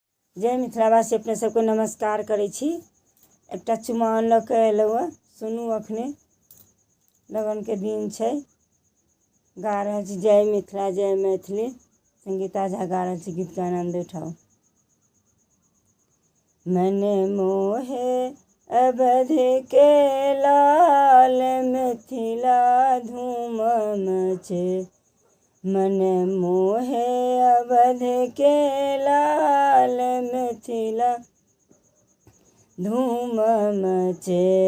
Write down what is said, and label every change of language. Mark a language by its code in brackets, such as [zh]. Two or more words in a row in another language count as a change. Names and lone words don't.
[mai] जय मिथिलावासी अपने सबके नमस्कार करै छी। एकटा चुमाओन लऽ कऽ अयलहुँ। सुनू, अखने लगनके दिन छै। गा रहल छी जय मिथिला जय मैथिली। संगीता झा गा रहल छी, गीतके आनंद उठाउ। मन मोहे अवध के लाल, मिथिला धूम मचे। मन मोहे अवध के लाल, मिथिला धूम मचे।